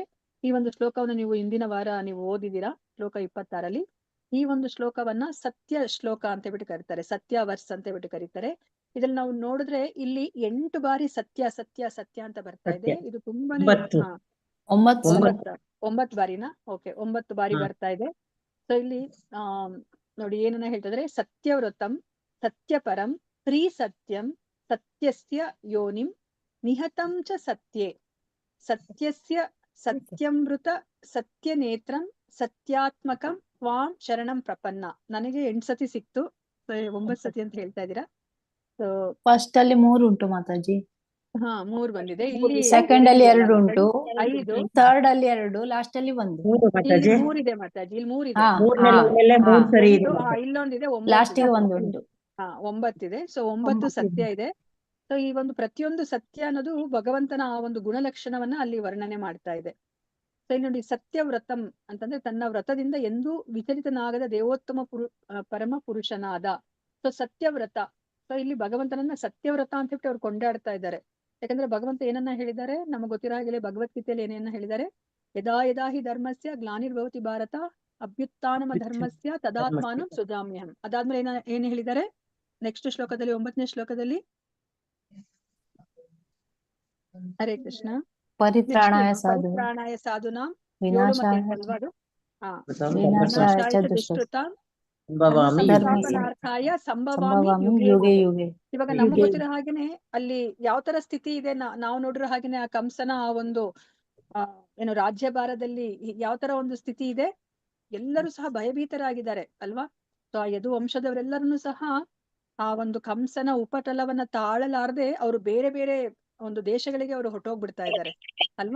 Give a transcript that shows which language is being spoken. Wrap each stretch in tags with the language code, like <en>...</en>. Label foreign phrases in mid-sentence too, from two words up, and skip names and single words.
<kn>ಈ ಒಂದು ಶ್ಲೋಕವನ್ನು ನೀವು ಹಿಂದಿನ ವಾರ ನೀವು ಓದಿದ್ದೀರಾ, ಶ್ಲೋಕ 26 ಈ ಒಂದು ಶ್ಲೋಕವನ್ನ ಸತ್ಯ ಶ್ಲೋಕ ಅಂತ ಹೇಳ್ಬಿಟ್ಟು ಕರೀತಾರೆ, ಸತ್ಯ ವರ್ಸ್ ಅಂತ ಹೇಳ್ಬಿಟ್ಟು ಕರೀತಾರೆ. ಇದ್ರಲ್ಲಿ ನಾವು ನೋಡಿದ್ರೆ ಇಲ್ಲಿ 8 ಬಾರಿ ಸತ್ಯ ಸತ್ಯ ಸತ್ಯ ಅಂತ ಬರ್ತಾ ಇದೆ. ಇದು ತುಂಬಾನೇ 9 ಬಾರಿನಾ, ಓಕೆ 9 ಬಾರಿ ಬರ್ತಾ ಇದೆ. ಸೊ ಇಲ್ಲಿ ನೋಡಿ ಏನನ್ನ ಹೇಳ್ತಿದ್ರೆ,</kn> <sa>ಸತ್ಯವ್ರತಂ ಸತ್ಯಪರಂ ಶ್ರೀ ಸತ್ಯಂ ಸತ್ಯಸ್ಯ ಯೋನಿಂ ನಿಹತಂ ಚ ಸತ್ಯೇ ಸತ್ಯಸ್ಯ ಸತ್ಯಮೃತ ಸತ್ಯನೇತ್ರಂ ಸತ್ಯಾತ್ಮಕಂ ತ್ವಾಂ ಶರಣಂ ಪ್ರಪನ್ನ.</sa> <kn>ನನಗೆ 8 ಸತಿ ಸಿಕ್ತು, 9 ಸತಿ ಅಂತ ಹೇಳ್ತಾ ಇದ್ದೀರಾ. ಫಸ್ಟ್ ಅಲ್ಲಿ 3 ಉಂಟು ಮಾತಾಜಿ. 3 ಬಂದಿದೆ. ಇಲ್ಲಿ ಸೆಕೆಂಡ್ ಅಲ್ಲಿ 2 ಉಂಟು, 5, ಥರ್ಡ್ ಅಲ್ಲಿ 2, ಲಾಸ್ಟ್ ಅಲ್ಲಿ 1. ಇಲ್ಲಿ 3 ಇದೆ ಮಾತಾಜಿ, ಇಲ್ಲಿ 3 ಇದೆ. ಇಲ್ಲೊಂದಿದೆ, ಲಾಸ್ಟಿಗೆ 1 ಉಂಟು. 9 ಇದೆ. ಸೊ 9 ಸತ್ಯ ಇದೆ. ಸೊ ಈ ಒಂದು ಪ್ರತಿಯೊಂದು ಸತ್ಯ ಅನ್ನೋದು ಭಗವಂತನ ಆ ಒಂದು ಗುಣಲಕ್ಷಣವನ್ನ ಅಲ್ಲಿ ವರ್ಣನೆ ಮಾಡ್ತಾ ಇದೆ. ಸೊ ಇಲ್ಲಿ ನೋಡಿ, ಸತ್ಯವ್ರತಂ ಅಂತಂದ್ರೆ ತನ್ನ ವ್ರತದಿಂದ ಎಂದೂ ವಿಚಲಿತನಾಗದ ದೇವೋತ್ತಮ ಪರಮ ಪುರುಷನಾದ. ಸೊ ಸತ್ಯವ್ರತ, ಸೊ ಇಲ್ಲಿ ಭಗವಂತನನ್ನ ಸತ್ಯವ್ರತ ಅಂತ ಹೇಳಿ ಅವ್ರು ಕೊಂಡಾಡ್ತಾ ಇದ್ದಾರೆ. ಯಾಕಂದ್ರೆ ಭಗವಂತ ಏನನ್ನ ಹೇಳಿದ್ದಾರೆ, ನಮಗೆ ಗೊತ್ತಿರೋ ಹಾಗೆ ಭಗವದ್ಗೀತೆಯಲ್ಲಿ ಏನೇನ ಹೇಳಿದ್ದಾರೆ,</kn> <sa>ಯದಾ ಯದಾ ಹಿ ಧರ್ಮಸ್ಯ ಗ್ಲಾನಿರ್ಭವತಿ ಭಾರತ ಅಭ್ಯುತ್ಥಾನಮ ಧರ್ಮಸ್ಯ ತದಾತ್ಮಾನಂ ಸುಜಾಮ್ಯಹಂ.</sa> <kn>ಅದಾದ್ಮೇಲೆ ಏನ್ ಹೇಳಿದ್ದಾರೆ ನೆಕ್ಸ್ಟ್ ಶ್ಲೋಕದಲ್ಲಿ, 9ನೇ ಶ್ಲೋಕದಲ್ಲಿ, ಹರೇ ಕೃಷ್ಣ,</kn> <sa>ಪರಿತ್ರಾಣಾಯ ಸಾಧುನಾ ವಿನಾಶಾಯ</sa> <kn>ಅಲ್ವಾ ಅದು,</kn> <sa>ವಿನಾಶಾಯ ಚ ದುಷ್ಕೃತಾಂ ಸಂಭವಾಮಿ ಯುಗೆ. ಸಂಸ್ಥಾಪನಾರ್ಥಾಯ ಸಂಭವಾಮಿ ಸಂಭವಾಮಿ ಯುಗೆ ಯುಗೆ ಯುಗೆ. ಯುಗೆ.</sa> <kn>ಇವಾಗ</kn> <sa>ಯುಗೆ.</sa> <kn>ನಮ್ಗೆ ಗೊತ್ತಿರೋ ಹಾಗೇನೆ ಅಲ್ಲಿ ಯಾವ ತರ ಸ್ಥಿತಿ ಇದೆ, ನಾವು ನೋಡಿರೋ ಹಾಗೇನೆ ಆ ಕಂಸನ ಆ ಒಂದು ಏನು ರಾಜ್ಯಭಾರದಲ್ಲಿ ಯಾವ ತರ ಒಂದು ಸ್ಥಿತಿ ಇದೆ, ಎಲ್ಲರೂ ಸಹ ಭಯಭೀತರಾಗಿದ್ದಾರೆ ಅಲ್ವಾ. ಸೊ ಆ ಯದು ವಂಶದವರೆಲ್ಲರನ್ನು ಸಹ ಆ ಒಂದು ಕಂಸನ ಉಪಟಳವನ್ನ ತಾಳಲಾರದೆ ಅವರು ಬೇರೆ ಬೇರೆ ಒಂದು ದೇಶಗಳಿಗೆ ಅವರು ಹೊರಟೋಗ್ಬಿಡ್ತಾ ಇದ್ದಾರೆ ಅಲ್ವಾ.</kn>